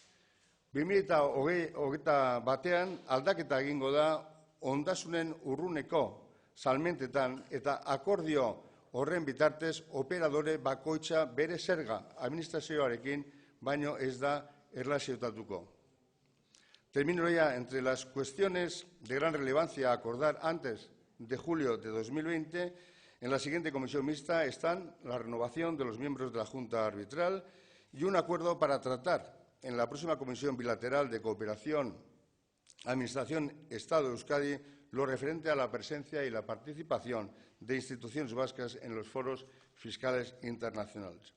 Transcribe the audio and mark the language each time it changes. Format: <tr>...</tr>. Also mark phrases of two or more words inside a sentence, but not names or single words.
<eu>2021 aldaketa egingo da ondasunen urruneko salmentetan eta akordio horren bitartez operadore bakoitza bere zerga administrazioarekin baino ez da erlaziotatuko.</eu> <es>Termino ya. Entre las cuestiones de gran relevancia a acordar antes de julio de 2020, en la siguiente comisión mixta están la renovación de los miembros de la Junta Arbitral y un acuerdo para tratar en la próxima Comisión Bilateral de Cooperación Administración-Estado de Euskadi lo referente a la presencia y la participación de instituciones vascas en los foros fiscales internacionales.</es>